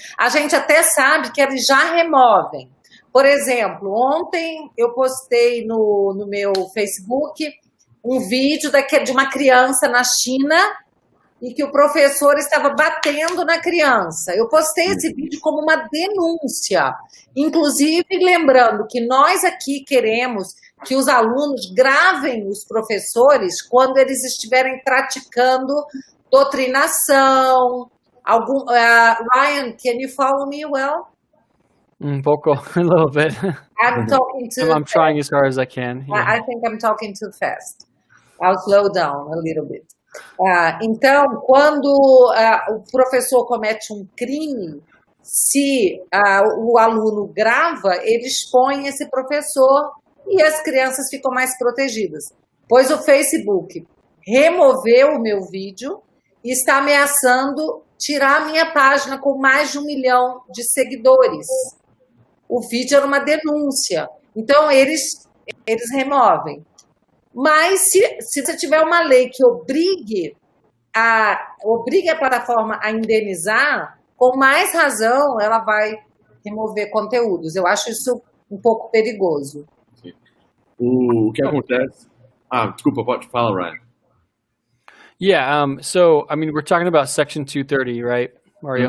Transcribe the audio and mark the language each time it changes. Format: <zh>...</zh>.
<pt>A gente até sabe que eles já removem. Por exemplo, ontem eu postei no meu Facebook um vídeo de uma criança na China e que o professor estava batendo na criança. Eu postei esse vídeo como uma denúncia, inclusive lembrando que nós aqui queremos que os alunos gravem os professores quando eles estiverem praticando doutrinação.</pt> <en>Ryan, can you follow me well?</en> <es>Un poco,</es> <en>a little bit. I'm trying as hard as I can. Yeah. I think I'm talking too fast. I'll slow down a little bit.</en> <pt>Então, quando o professor comete um crime, se o aluno grava, ele expõe esse professor e as crianças ficam mais protegidas. Pois o Facebook removeu o meu vídeo e está ameaçando tirar a minha página com mais de 1 milhão de seguidores. O vídeo era uma denúncia. Então, eles removem. Mas se você tiver uma lei que obrigue a plataforma a indenizar, com mais razão ela vai remover conteúdos. Eu acho isso um pouco perigoso. Sim. O que acontece... desculpa, pode falar, Ryan.</pt> <en>Yeah, so, I mean, we're talking about Section 230, right, Mario?</en>